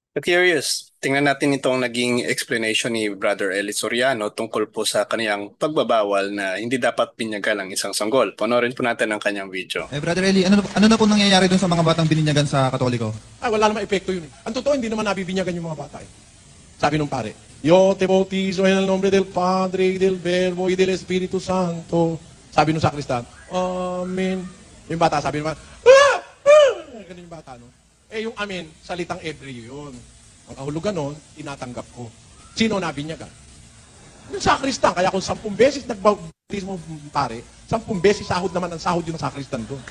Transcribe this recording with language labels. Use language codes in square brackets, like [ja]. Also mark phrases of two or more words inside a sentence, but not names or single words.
[tl] Curious, tingnan natin itong naging explanation ni Brother Eli Soriano tungkol po sa kaniyang pagbabawal na hindi dapat binyagan ang isang sanggol. Panoorin po natin ang kanyang video. Brother Eli, ano na po nangyayari dun sa mga batang bininyagan sa Katoliko? Wala namang epekto yun. Ang totoo, hindi naman nabibinyagan yung mga bata. Sabi nung pare, [es] Yo te bautizo en el nombre del Padre, y del Verbo, y del Espíritu Santo. [tl] Sabi nung sakristan, Amen. Yung bata, sabi naman, ganun yung bata, no? Yung Amen, salitang Ebreo yun. Ang kahulugan nun, tinatanggap ko. Sino nabinyagan? Yung sakristan. Kaya kung 10 beses nagbautismo pare, 10 beses sahod naman ang sahod yung sakristan doon.